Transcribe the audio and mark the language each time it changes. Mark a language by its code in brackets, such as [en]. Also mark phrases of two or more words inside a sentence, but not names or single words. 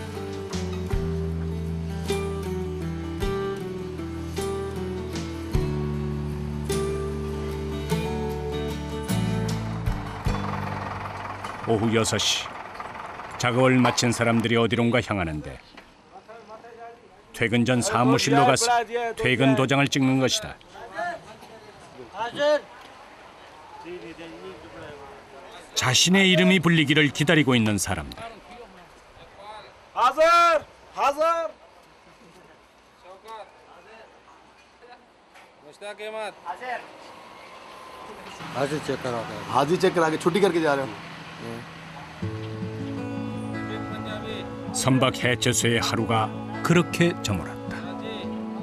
[ko] 오후 6시 작업을 마친 사람들이 어디론가 향하는데 퇴근 전 사무실로 가서 퇴근 도장을 찍는 것이다. 자신의 이름이 불리기를 기다리고 있는 사람들. [hi] हाजिर हाजिर मुश्ताक अहमद हाजिर चेक करा के हाजिर चेक करा के छुट्टी करके जा रहे हो [ko] 선박 해체소의 하루가 그렇게 저물었다.